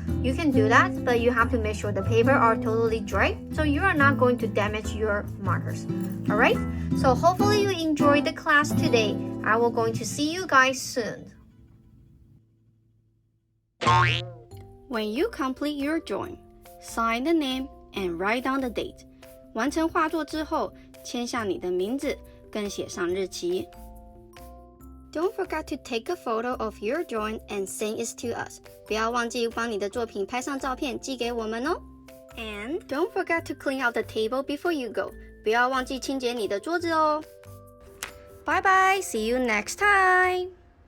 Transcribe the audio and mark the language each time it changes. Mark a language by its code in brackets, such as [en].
[en] You can do that, but you have to make sure the paper are totally dry so you are not going to damage your markers. Alright, so hopefully you enjoyed the class today. I will going to see you guys soon. When you complete your drawing, sign the name and write down the date. [zh] 完成画作之后，签下你的名字，更写上日期。 [en] Don't forget to take a photo of your drawing and send it to us. [zh] 不要忘记帮你的作品拍上照片寄给我们哦。 [en] And don't forget to clean out the table before you go. [zh] 不要忘记清洁你的桌子哦。 [en] Bye bye, see you next time.